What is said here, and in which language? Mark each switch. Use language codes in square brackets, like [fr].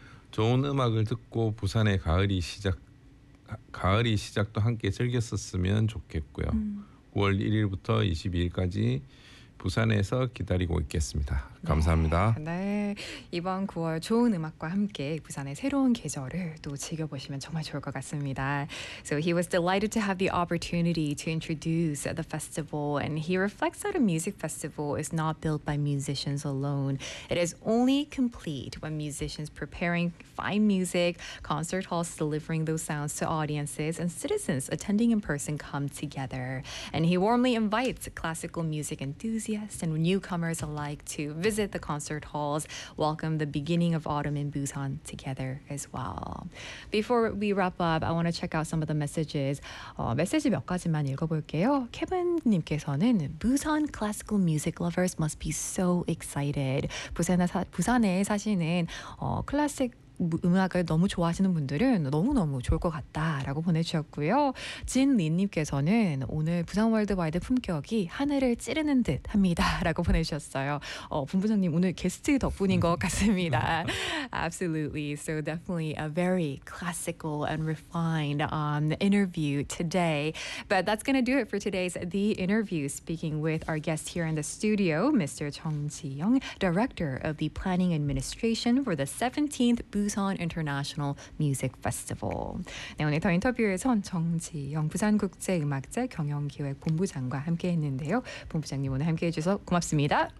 [ko] 좋은 음악을 듣고 부산의 가을이 시작도 함께 즐겼었으면 좋겠고요. 9월 1일부터 22일까지 부산에서 기다리고 있겠습니다. 감사합니다. 네. 네. 이번 9월 좋은 음악과 함께 부산의 새로운 계절을 또 즐겨보시면 정말 좋을 것 같습니다. [en] So he was delighted to have the opportunity to introduce the festival, and he reflects that a music festival is not built by musicians alone. It is only complete when musicians preparing fine music, concert halls delivering those sounds to audiences, and citizens attending in person come together. And he warmly invites classical music enthusiasts and newcomers alike to visit the concert halls, welcome the beginning of autumn in Busan together as well. Before we wrap up, I want to check out some of the messages. [ko] 메시지 몇 가지만 읽어볼게요. 케빈님께서는 [en] Busan classical music lovers must be so excited. [ko] 부산에 사시는 클래식 음악을 너무 좋아하시는 분들은 너무너무 좋을 것 같다라고 보내주셨고요. 진린님께서는 오늘 부산 월드와이드 품격이 하늘을 찌르는 듯 합니다라고 보내주셨어요. 본부장님 오늘 게스트 덕분인 것 같습니다. [en] Absolutely. So definitely a very classical and refined interview today. But that's going to do it for today's The Interview, speaking with our guest here in the studio, Mr. Chung Ji-young, Director of the Planning Administration for the 17th Busan International Music Festival. [ko] 네, 오늘 더 인터뷰에선 정지영 부산국제음악제 경영기획 본부장과 함께했는데요. 본부장님 오늘 함께해 주셔서 고맙습니다.